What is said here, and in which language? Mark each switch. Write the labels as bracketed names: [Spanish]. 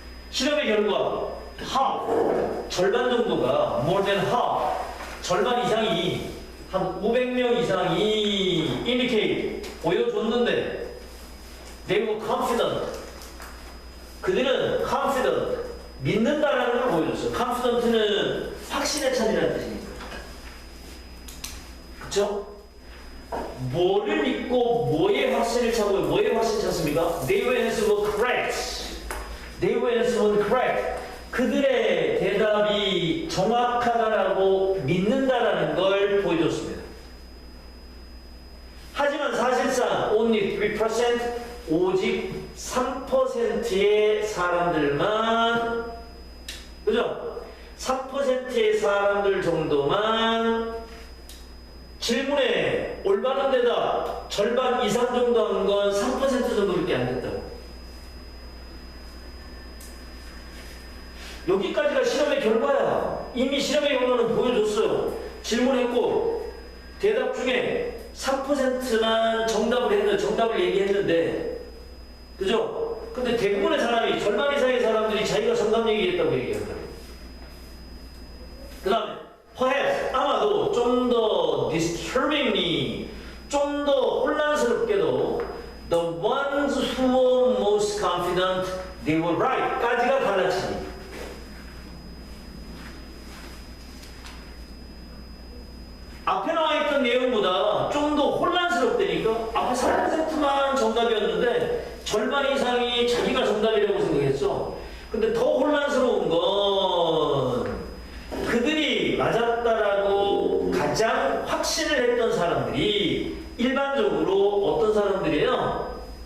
[Korean] 실험의 결과, [English] half, [Korean] 절반 정도가, [English] more than half, [Korean] 절반 이상이, 한 500명 이상이 [English] indicate, [Korean] 보여줬는데, [English] they were confident. [Korean] 그들은 confident, 믿는다라는 걸 보여줬어요. confident는 확신에 찬이라는 뜻이니까. 그쵸? 뭐를 믿고 뭐에 확신을 차고 뭐에 확신 찼습니까? [English] They were answered correct. They were answered correct. [Korean] 그들의 대답이 정확하다라고 믿는다라는 걸 보여줬습니다. 하지만 사실상 [English] only 3%, [Korean] 오직 3%의 사람들만, 그죠? 3%의 사람들 정도만 질문에 올바른 대답 절반 이상 정도 한 건 3% 정도밖에 안 됐다고. 여기까지가 실험의 결과야. 이미 실험의 결과는 보여줬어요. 질문했고 대답 중에 3%만 정답을 얘기했는데, 그죠? 근데 대부분의 사람이, 절반 이상의 사람들이 자기가 정답 얘기했다고 얘기한다. 그 다음에 [English] perhaps, [Korean] 아마도 좀 더 [English] disturbingly, [Korean] 좀 더 혼란스럽게도 [English] the ones who were most confident they were right [Korean] 까지가 갈라치니. 앞에 나와 있던 내용보다 좀 더 혼란스럽다니까. 앞에 3%만 정답이었는데 절반 이상이 자기가 정답이라고 생각했어. 근데 더 혼란스러운 건 그들이 맞았다라고 가장 확신을 했던 사람들이 일반적으로 어떤 사람들이에요?